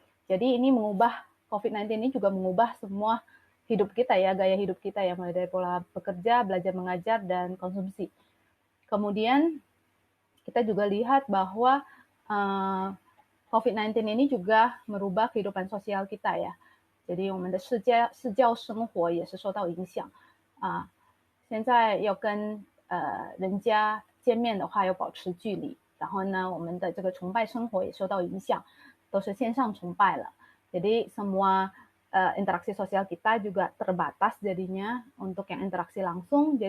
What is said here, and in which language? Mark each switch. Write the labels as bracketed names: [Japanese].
[Indonesian] Jadi ini COVID-19 ini juga mengubah semua hidup kita ya, gaya hidup kita ya, mulai dari pola bekerja, belajar mengajar, dan konsumsi. Kemudian kita juga lihat bahwa COVID-19 ini juga merubah kehidupan sosial kita ya. jadi [Chinese] 我们的社交生活也是受到影响啊。现在要跟人家见面的话，要保持距离。然后呢，我们的这个崇拜生活也受到影响，都是线上崇拜了。 [Indonesian] Jadi semua interaksi sosial kita juga terbatas jadinya untuk yang interaksi langsung.